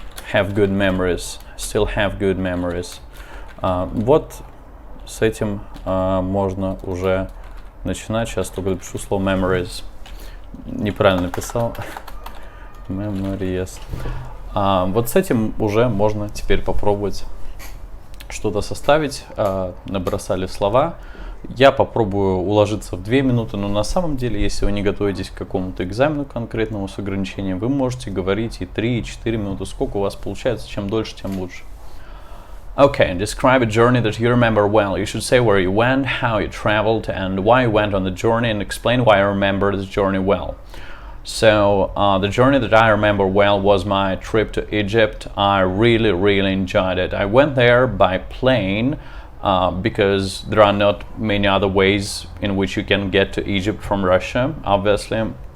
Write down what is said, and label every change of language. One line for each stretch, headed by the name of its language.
English: Still have good memories.
Russian: Вот с этим можно уже начинать. Сейчас только пишу слово memories. Неправильно написал. Memories. Вот с этим уже можно теперь попробовать что-то составить. Набросали слова. Я попробую уложиться в 2 минуты, но на самом деле, если вы не готовитесь к какому-то экзамену конкретному с ограничением, вы можете говорить и 3, и 4 минуты. Сколько у вас получается, чем дольше, тем лучше.
English: Okay, describe a journey that you remember well. You should say where you went, how you traveled, and why you went on the journey, and explain why you remember the journey well. So, the journey that I remember well was my trip to Egypt. I really enjoyed it. I went there by plane because there are not many other ways in which you can get to Egypt from Russia, obviously.